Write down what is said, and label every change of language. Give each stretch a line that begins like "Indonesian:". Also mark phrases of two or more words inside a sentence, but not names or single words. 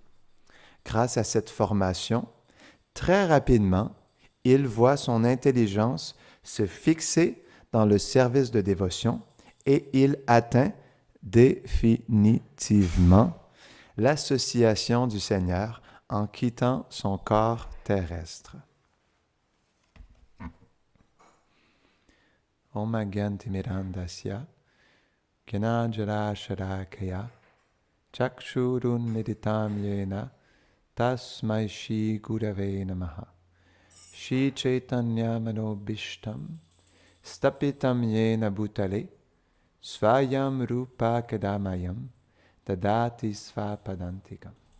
French: Grâce à cette formation, très rapidement, il voit son intelligence se fixer dans le service de dévotion et il atteint définitivement l'association du Seigneur en quittant son corps terrestre.
Sanskrit: ॐ अज्ञानतिमिरान्धस्य ज्ञानाञ्जन शलाकया चक्षुरुन्मीलितं येन तस्मै श्री गुरवे नमः श्री चैतन्य मनोभीष्टं स्थापितं येन भूतले स्वयं रूप कदा मह्यं ददाति स्वपदान्तिकम्.